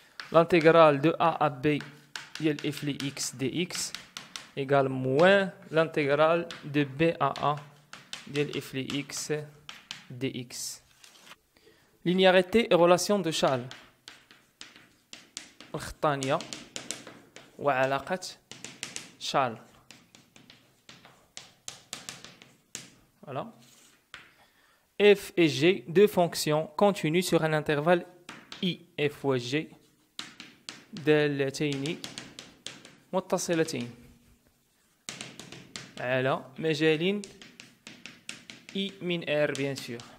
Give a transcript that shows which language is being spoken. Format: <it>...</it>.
<fr>L'intégrale de A à B ديال f x dx égale moins l'intégrale de B à A ديال f x dx. Linéarité et relation de Chasles.</fr> <ar>الخطانية وعلاقة Chasles.</ar> <fr>Voilà. F et G, deux fonctions continues sur un intervalle I.</fr> <ar>F fois G دالتين متصلتين على مجال I min R</ar> <fr>bien sûr.</fr>